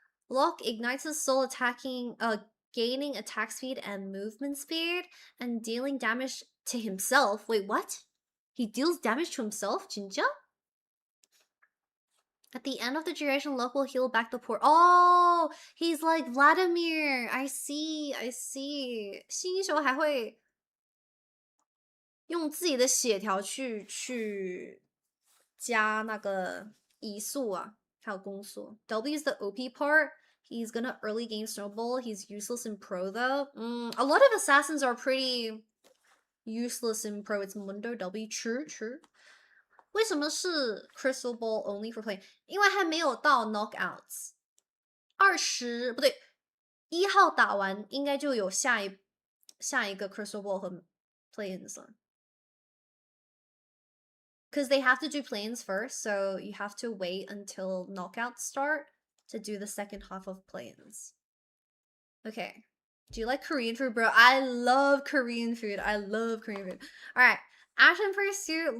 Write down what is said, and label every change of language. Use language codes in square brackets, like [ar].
[en] Locke ignites his soul attacking, gaining attack speed and movement speed, and dealing damage to himself. Wait, what? He deals damage to himself? [ko] 진짜? [en] At the end of the duration, Locke will heal back the port. Oh, he's like Vladimir. I see, I see. [zh] 新英雄还会用自己的血条去加那个移速啊，还有攻速。 [en] W is the OP part. He's gonna early game snowball. He's useless in pro though. A lot of assassins are pretty useless in pro. It's Mundo W. True, true. [zh] 为什么是 Crystal Ball [en] only for play？ [zh] 因为还没有到 knockouts。20不对，1号打完应该就有下一个 Crystal Ball 和 play-ins 了。 [en] Because they have to do play-ins first, so you have to wait until knockouts start to do the second half of play-ins. Okay. Do you like Korean food, bro? I love Korean food. I love Korean food. All right. Action Pursuit.